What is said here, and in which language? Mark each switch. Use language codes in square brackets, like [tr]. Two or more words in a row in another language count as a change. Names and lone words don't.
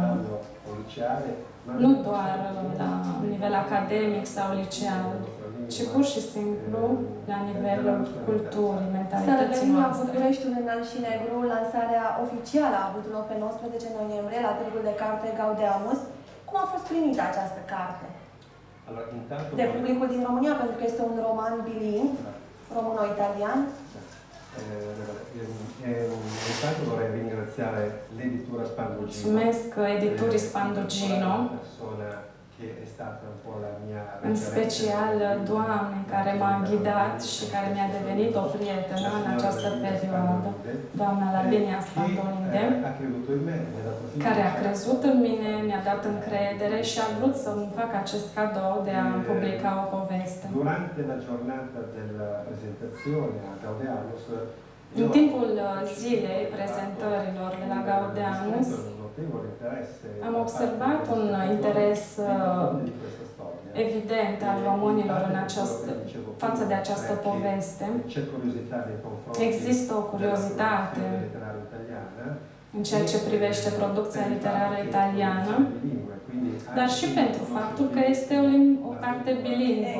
[ro] Nu doar la nivel academic sau liceal, ci pur și simplu la nivelul culturii, mentalității noastre. noastre. Să revenim la Bucureștiul Înalt și Negru. Lansarea oficială a avut loc pe 19 noiembrie la Târgul de Carte Gaudeamus. Cum a fost primită această carte? De publicul din România, pentru că este un roman bilingv, româno-italian. [it] Intanto vorrei ringraziare l'editura Spandugino. [ro] Mulțumesc editurii Spandugino, în special doamnei care m-a ghidat și care mi-a devenit o prietenă în această perioadă, doamna Lavinia Spandolinde, care a crezut în mine, mi-a dat încredere și a vrut să-mi fac acest cadou de a publica o poveste. [it] Durante la giornata della presentazione a Gaudeamus, [ro] în timpul zilei prezentărilor de la Gaudeamus, am observat un interes evident al românilor față de această poveste. Există o curiozitate în ceea ce privește producția literară italiană, dar și pentru faptul că este o carte bilingvă.